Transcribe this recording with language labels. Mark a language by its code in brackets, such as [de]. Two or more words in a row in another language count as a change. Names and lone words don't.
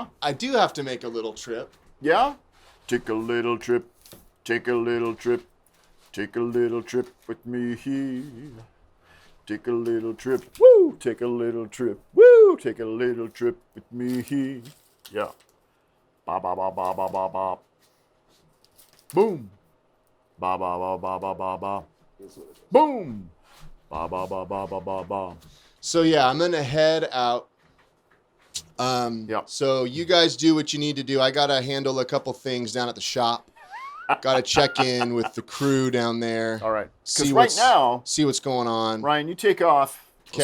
[en] I do have to make a little trip. Yeah? Take a little trip. Take a little trip. Take a little trip with me here. Take a little trip. Woo! Take a little trip. Woo! Take a little trip with me here. Yeah. Ba ba ba ba ba ba ba. Boom. Ba ba ba ba ba ba ba. Boom. Ba ba ba ba ba ba ba. So yeah, I'm gonna head out. So you guys do what you need to do. I gotta handle a couple things down at the shop. Gotta check in with the crew down there. All right. See what's going on. Ryan, you take off. Okay.